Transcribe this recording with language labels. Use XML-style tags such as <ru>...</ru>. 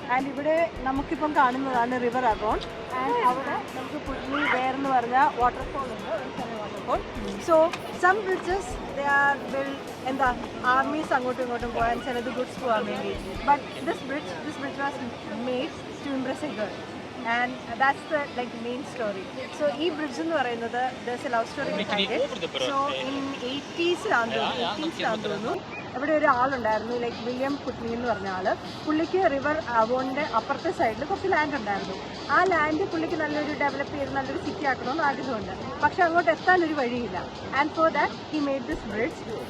<ml>And ഇവിടെ നമുക്കിപ്പം കാണുന്നതാണ് റിവർ അഗോൺ. ആൻഡ് അവിടെ നമുക്ക് പുട്നി വെയർ എന്ന് പറഞ്ഞ വാട്ടർഫോൾ ഉണ്ട്, ഒരു ചെറിയ waterfall.</ml> <en>so some bridges they are build</en> <ml>എന്താ ആർമീസ് അങ്ങോട്ടും ഇങ്ങോട്ടും പോകാൻ, ചിലത് ഗുഡ്സ് പോകാൻ വേണ്ടി.</ml> <en>But this bridge was made to impress a girl. And that's the like main story. So</en> <ml>ee bridge ennu parayunnathu</ml> <en>there's a love story behind it. So in 80s</en> <ml>ആണെന്ന് അവിടെ ഒരു ആളുണ്ടായിരുന്നു like William പുട്നി എന്ന് പറഞ്ഞ ആൾ. പുള്ളിക്ക് river അവോണിൻ്റെ അപ്പുറത്തെ സൈഡിൽ കുറച്ച് land ഉണ്ടായിരുന്നു. ആ ലാൻഡ് പുള്ളിക്ക് നല്ലൊരു ഡെവലപ്പ് ചെയ്ത് നല്ലൊരു സിറ്റി ആക്കണമെന്ന് ആഗ്രഹമുണ്ട്. പക്ഷെ അങ്ങോട്ട് എത്താനൊരു വഴിയില്ല.</ml> <en>And for that he made this bridge.</en>